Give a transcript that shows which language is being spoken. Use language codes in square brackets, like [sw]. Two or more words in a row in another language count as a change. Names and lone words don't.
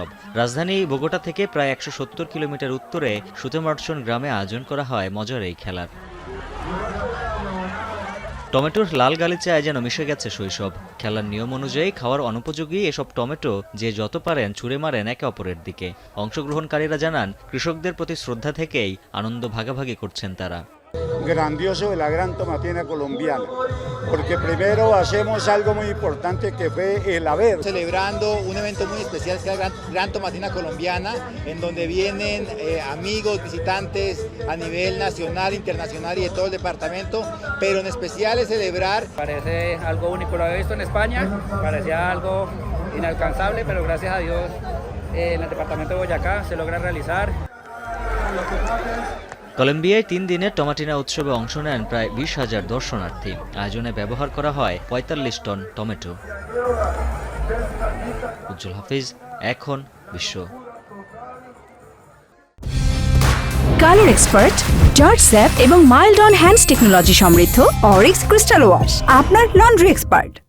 [bn] রাজধানী বোগোটা থেকে প্রায় ১৭০ কিলোমিটার উত্তরে সুতেমার্চন গ্রামে আয়োজন করা হয় মজার এই খেলার। টমেটোর লাল গালিচায় যেন মিশে গেছে শৈশব। খেলার নিয়ম অনুযায়ী খাওয়ার অনুপযোগী এসব টমেটো যে যত পারেন ছুঁড়ে মারেন একে অপরের দিকে। অংশগ্রহণকারীরা জানান, কৃষকদের প্রতি শ্রদ্ধা থেকেই আনন্দ ভাগাভাগি করছেন তারা। [es] Grandioso de la gran tomatina colombiana, porque primero hacemos algo muy importante que fue el haber. Celebrando un evento muy especial que es la gran Tomatina Colombiana, en donde vienen amigos, visitantes a nivel nacional, internacional y de todo el departamento, pero en especial es celebrar. Parece algo único, lo había visto en España, parecía algo inalcanzable, pero gracias a Dios en el departamento de Boyacá se logra realizar. [bn] কলম্বিয়ায় ৩ দিনের টমাটিনা উৎসবে অংশ নেন প্রায় ২০,০০০ দর্শনার্থী। আয়োজনে ব্যবহার করা হয় ৪৫ টন টমেটো। উজ্জ্বল হাফিজ, এখন বিশ্ব। [en] color expert, [bn] জর্জ স্যাপ এবং [en] mild on hands technology [bn] সমৃদ্ধ অরিক্স ক্রিস্টাল ওয়াশ আপনার [en] laundry expert.